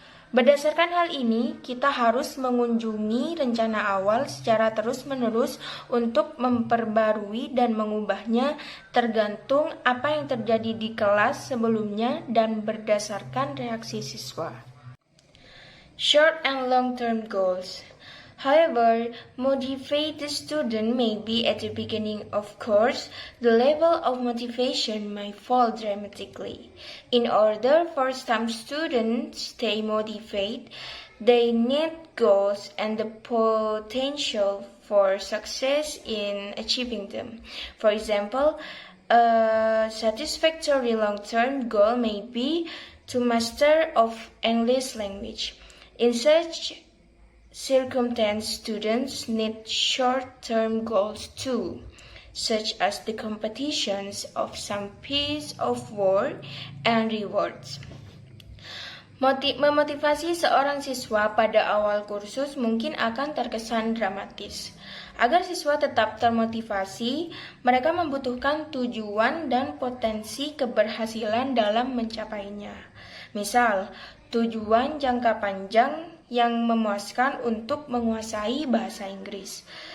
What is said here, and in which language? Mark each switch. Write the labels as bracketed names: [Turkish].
[Indonesian] Berdasarkan hal ini, kita harus mengunjungi rencana awal secara terus-menerus untuk memperbarui dan mengubahnya tergantung apa yang terjadi di kelas sebelumnya dan berdasarkan reaksi siswa. [English] Short and long-term goals. However motivated the student may be at the beginning of course, the level of motivation may fall dramatically. In order for some students stay motivated, they need goals and the potential for success in achieving them. For example, a satisfactory long-term goal may be to master of English language. In such circumstance, students need short-term goals too, such as the competitions of some piece of work and rewards. [Indonesian] Memotivasi seorang siswa pada awal kursus mungkin akan terkesan dramatis. Agar siswa tetap termotivasi, mereka membutuhkan tujuan dan potensi keberhasilan dalam mencapainya. Misal, tujuan jangka panjang yang memuaskan untuk menguasai bahasa Inggris.